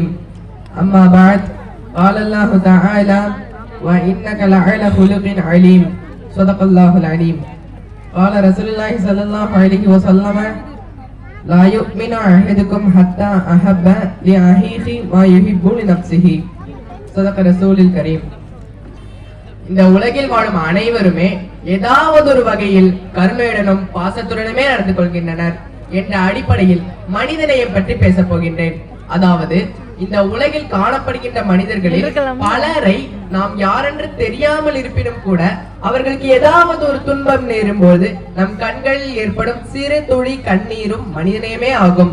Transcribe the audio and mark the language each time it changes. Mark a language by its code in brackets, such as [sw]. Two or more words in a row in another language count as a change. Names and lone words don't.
[ar] أما بعد قال الله تعالى وإنك لعلى خلق عليم صدق الله العليم. قال رسول الله صلى الله عليه وسلم لا يؤمن أحدكم حتى أحب لأخيه ما يحب لنفسه صدق رسول الكريم. [ta] இந்த உலகில் வாழும் அனைவருமே ஏதாவது ஒரு வகையில் கருணையுடனும் பாசத்துடனுமே நடந்து கொள்கின்றனர் என்ற அடிப்படையில் மனிதநேயம் பற்றி பேச போகின்றேன். அதாவது இந்த உலகில் காணப்படுகின்ற மனிதர்களில் பலரை நாம் யாரென்று தெரியாமல் இருப்பினும் கூட அவர்களுக்கு ஏதாவது ஒரு துன்பம் நேரும் போது நம் கண்களில் ஏற்படும் சிறு துளி கண்ணீரும் மனிதநேயமே ஆகும்.